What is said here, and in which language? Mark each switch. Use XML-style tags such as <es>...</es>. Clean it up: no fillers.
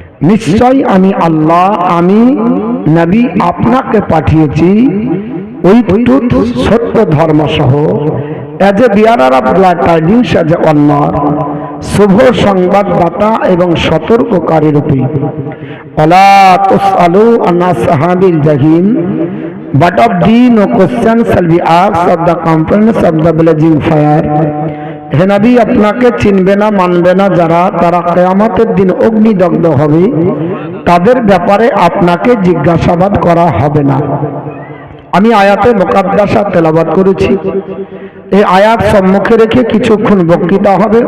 <bn>নিশ্চয় আমি আল্লাহ, আমি নবী আপনাকে পাঠিয়েছি</bn> <en>with truth,</en> <bn>সত্য ধর্ম সহ।</bn> <en>as a bearer of glad tidings, as a warner,</en> <bn>শুভ সংবাদদাতা এবং সতর্ককারী রূপে।</bn> <ar>ওয়ালা তুসআলু আন আসহাবিল জাহিম,</ar> <en>but of thee no question shall be asked of the components of the blazing fire.</en> <bn>হে নবী, আপনাকে চিনবে না, মানবে না যারা, তারা কিয়ামতের দিন অগ্নিদগ্ধ হবে, তাদের ব্যাপারে আপনাকে জিজ্ঞাসাবাদ করা হবে না। আমি আয়াতে মুকাদ্দাসা তেলাওয়াত করেছি। এই আয়াত সম্মুখে রেখে কিছুক্ষণ বক্তৃতা হবে।</bn>